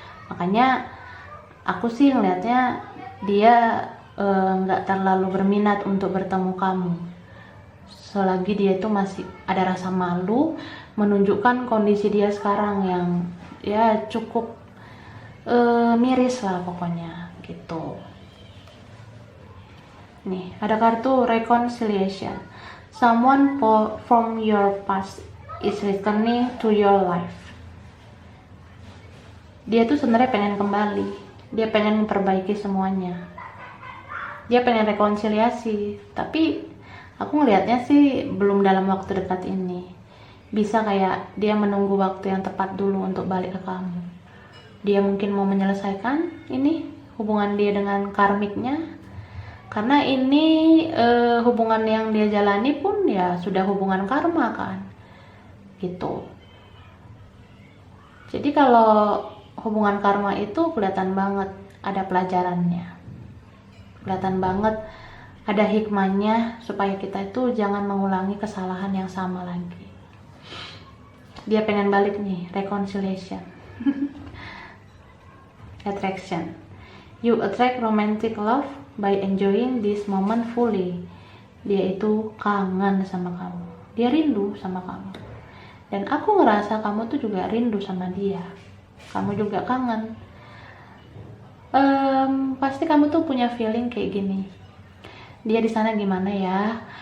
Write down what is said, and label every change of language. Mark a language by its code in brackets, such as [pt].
[id] Makanya aku sih ngelihatnya dia nggak terlalu berminat untuk bertemu kamu. Selagi dia itu masih ada rasa malu menunjukkan kondisi dia sekarang yang ya cukup miris lah pokoknya gitu. Nih ada kartu reconciliation. [en] Someone from your past is returning to your life. [id] Dia tuh sebenarnya pengen kembali. Dia pengen memperbaiki semuanya. Dia pengen rekonsiliasi. Tapi aku ngelihatnya sih belum dalam waktu dekat ini. Bisa kayak dia menunggu waktu yang tepat dulu untuk balik ke kamu. Dia mungkin mau menyelesaikan ini hubungan dia dengan karmiknya, karena ini hubungan yang dia jalani pun ya sudah hubungan karma kan gitu. Jadi kalau hubungan karma itu kelihatan banget ada pelajarannya, kelihatan banget ada hikmahnya supaya kita itu jangan mengulangi kesalahan yang sama lagi. Dia pengen balik nih, reconciliation. [en] Attraction. You attract romantic love by enjoying this moment fully. [id] Dia itu kangen sama kamu. Dia rindu sama kamu. Dan aku ngerasa kamu tuh juga rindu sama dia. Kamu juga kangen. Pasti kamu tuh punya feeling kayak gini. Dia di sana gimana ya?